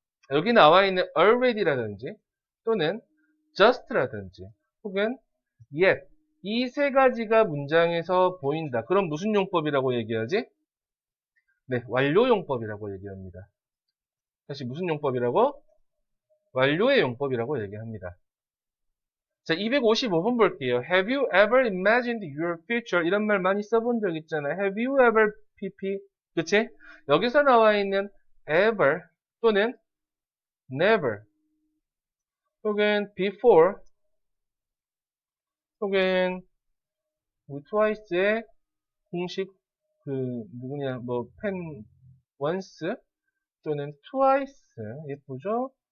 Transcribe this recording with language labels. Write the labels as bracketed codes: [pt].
[ko] 여기 나와 있는 already라든지 또는 just라든지 혹은 yet 이 3가지가 문장에서 보인다. 그럼 무슨 용법이라고 얘기하지? 네, 완료 용법이라고 얘기합니다. 다시 무슨 용법이라고? 완료의 용법이라고 얘기합니다. 자, 255번 볼게요. [en] Have you ever imagined your future? [ko] 이런 말 많이 써본 적 있잖아요. [en] Have you ever pp? [ko] 그치? 여기서 나와 있는 ever 또는 never 혹은 before 혹은 twice의 공식 누구냐 pen once 또는 twice 예쁘죠?